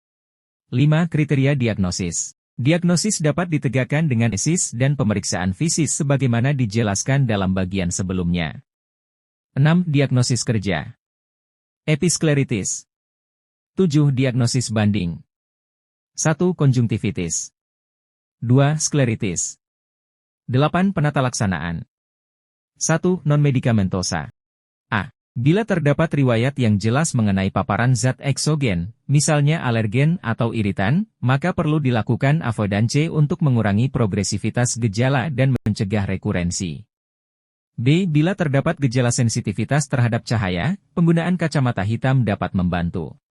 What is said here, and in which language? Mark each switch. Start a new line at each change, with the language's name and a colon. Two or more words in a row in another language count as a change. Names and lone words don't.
Indonesian: 5. Kriteria diagnosis. Diagnosis dapat ditegakkan dengan esis dan pemeriksaan fisis sebagaimana dijelaskan dalam bagian sebelumnya. 6. Diagnosis kerja. Episkleritis. 7. Diagnosis banding. 1. Konjungtivitis. 2. Skleritis. 8. Penata laksanaan. 1. Non-medikamentosa. A. Bila terdapat riwayat yang jelas mengenai paparan zat eksogen, misalnya alergen atau iritan, maka perlu dilakukan avoidance untuk mengurangi progresivitas gejala dan mencegah rekurensi. B. Bila terdapat gejala sensitivitas terhadap cahaya, penggunaan kacamata hitam dapat membantu.